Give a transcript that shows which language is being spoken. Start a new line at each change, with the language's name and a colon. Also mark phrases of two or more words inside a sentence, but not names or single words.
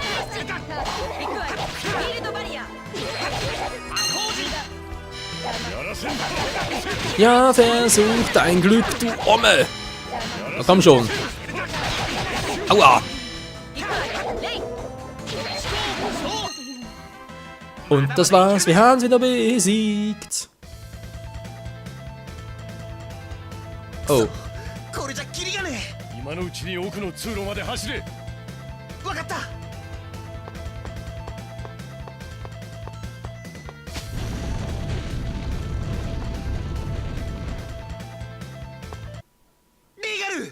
German: Ja, versuch dein Glück, du Omme! Na komm schon. Aua! Und das war's, wir haben es wieder besiegt. Oh.
Japanese: 今のうちに奥の通路まで走れ。わかった。リーガル。